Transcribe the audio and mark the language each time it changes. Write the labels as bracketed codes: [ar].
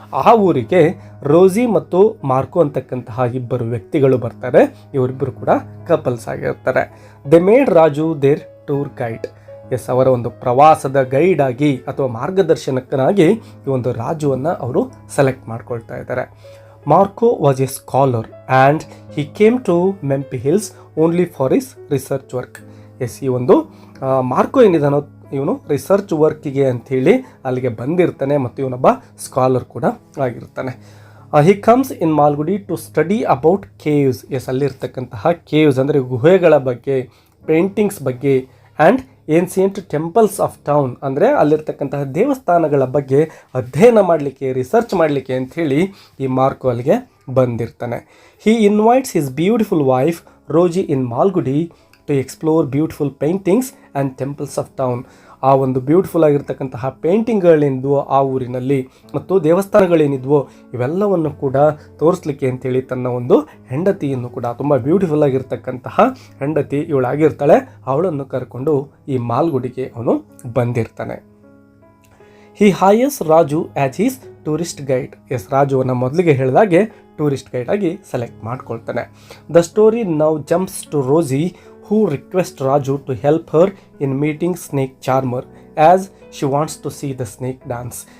[kn] ಆ ಊರಿಗೆ ರೋಸಿ ಮತ್ತು ಮಾರ್ಕೋ ಅಂತಕ್ಕಂತಹ ಇಬ್ಬರು ವ್ಯಕ್ತಿಗಳು ಬರ್ತಾರೆ. ಇವರಿಬ್ಬರು ಕೂಡ ಕಪಲ್ಸ್ ಆಗಿರ್ತಾರೆ. [en] They made Raju their tour guide. [kn] S, ಅವರ ಒಂದು ಪ್ರವಾಸದ ಗೈಡ್ ಆಗಿ ಅಥವಾ ಮಾರ್ಗದರ್ಶನಕ್ಕನಾಗಿ ಈ ಒಂದು ರಾಜುವನ್ನು ಅವರು ಸೆಲೆಕ್ಟ್ ಮಾಡ್ಕೊಳ್ತಾ ಇದ್ದಾರೆ. [en] Marco was a scholar and he came to Mempi Hills only for his research work. [kn] S, ಈ ಒಂದು ಮಾರ್ಕೋ ಏನಿದಾನೋ ಇವನು ರಿಸರ್ಚ್ ವರ್ಕಿಗೆ ಅಂಥೇಳಿ ಅಲ್ಲಿಗೆ ಬಂದಿರ್ತಾನೆ ಮತ್ತು ಇವನೊಬ್ಬ ಸ್ಕಾಲರ್ ಕೂಡ ಆಗಿರ್ತಾನೆ. [en] He comes in Malgudi to study about caves. [kn] S, ಅಲ್ಲಿರ್ತಕ್ಕಂತಹ caves ಅಂದರೆ ಗುಹೆಗಳ ಬಗ್ಗೆ, ಪೇಂಟಿಂಗ್ಸ್ ಬಗ್ಗೆ [en] and ancient temples of town [kn] ಅಂದರೆ ಅಲ್ಲಿರ್ತಕ್ಕಂತಹ ದೇವಸ್ಥಾನಗಳ ಬಗ್ಗೆ ಅಧ್ಯಯನ ಮಾಡಲಿಕ್ಕೆ, ರಿಸರ್ಚ್ ಮಾಡಲಿಕ್ಕೆ ಅಂಥೇಳಿ ಈ ಮಾರ್ಕೋ ಅಲ್ಲಿಗೆ ಬಂದಿರ್ತಾನೆ. [en] He invites his beautiful wife Rosie in Malgudi to explore beautiful paintings and temples of town. [kn] ಆ ಒಂದು ಬ್ಯೂಟಿಫುಲ್ ಆಗಿರ್ತಕ್ಕಂತಹ ಪೇಂಟಿಂಗ್ಗಳೇನಿದ್ವೋ ಆ ಊರಿನಲ್ಲಿ ಮತ್ತು ದೇವಸ್ಥಾನಗಳೇನಿದ್ವೋ ಇವೆಲ್ಲವನ್ನು ಕೂಡ ತೋರಿಸ್ಲಿಕ್ಕೆ ಅಂತೇಳಿ ತನ್ನ ಒಂದು ಹೆಂಡತಿಯನ್ನು ಕೂಡ, ತುಂಬ ಬ್ಯೂಟಿಫುಲ್ ಆಗಿರ್ತಕ್ಕಂತಹ ಹೆಂಡತಿ ಇವಳಾಗಿರ್ತಾಳೆ, ಅವಳನ್ನು ಕರ್ಕೊಂಡು ಈ ಮಾಲ್ಗುಡಿಗೆ ಅವನು ಬಂದಿರ್ತಾನೆ. [en] He hires Raju as his tourist guide. [kn] S, ರಾಜುವನ್ನು ಮೊದಲಿಗೆ ಹೇಳಿದಾಗೆ ಟೂರಿಸ್ಟ್ ಗೈಡ್ ಆಗಿ select ಮಾಡ್ಕೊಳ್ತಾನೆ. [en] The story now jumps to Rosie who request Raju to help her in meeting snake charmer as she wants to see the snake dance.